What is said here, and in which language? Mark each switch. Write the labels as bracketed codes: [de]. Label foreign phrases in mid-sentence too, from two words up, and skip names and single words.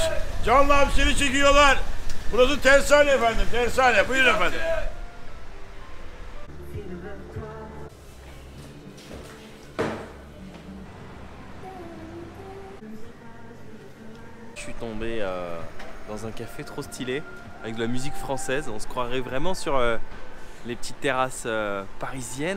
[tr] Canlı hamsini çekiyorlar. Burası tersane efendim, tersane. Buyurun efendim. [fr] Je suis tombé dans un café trop stylé, avec de la musique française. On se croirait vraiment sur les petites terrasses parisiennes.